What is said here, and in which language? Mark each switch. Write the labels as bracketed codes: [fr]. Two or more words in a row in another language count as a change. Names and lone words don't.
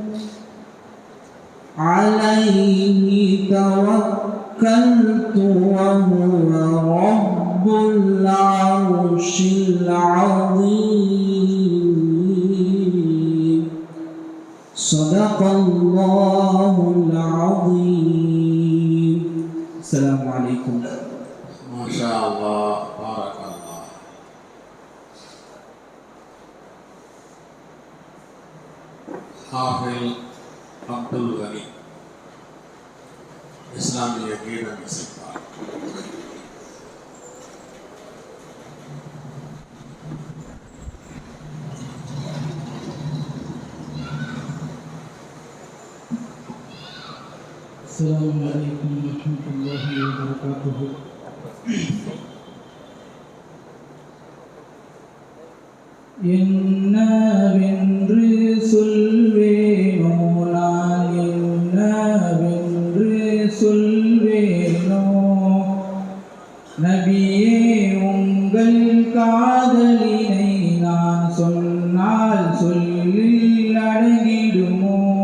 [ar] عليه توكلت وهو رب العرش العظيم صدق الله العظيم. السلام عليكم. ما شاء الله بارك الله. [ta] حافظ அப்துல் கனி இஸ்லாமிய கீதம் இசைப்பார். [ar] السلام عليكم ورحمة الله وبركاته. [ta] என்னவென்று சொல்வேனோ நான் என்னவென்று சொல்வேனோ நபியே உங்கள் காதலினை நான் சொன்னால் சொல்லில் அடங்கிடுமோ